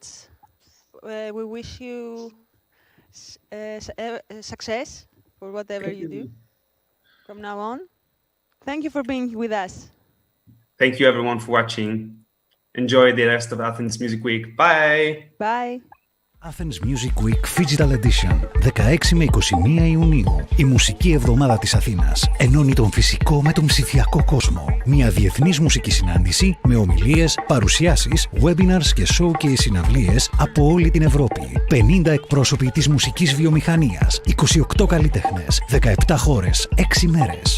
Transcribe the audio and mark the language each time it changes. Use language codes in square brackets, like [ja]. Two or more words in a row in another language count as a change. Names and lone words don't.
[en] We wish you success for whatever you do from now on. Thank you for being with us. Thank you, everyone, for watching. Enjoy the rest of Athens Music Week. Bye! Bye! [el] Athens Music Week Phygital Edition, 16 με 21 Ιουνίου. Η μουσική εβδομάδα της Αθήνας ενώνει τον φυσικό με τον ψηφιακό κόσμο. Μια διεθνής μουσική συνάντηση με ομιλίες, παρουσιάσεις, webinars και show και συναυλίες από όλη την Ευρώπη. 50 εκπρόσωποι της μουσικής βιομηχανίας, 28 καλλιτέχνες, 17 χώρες, 6 μέρες.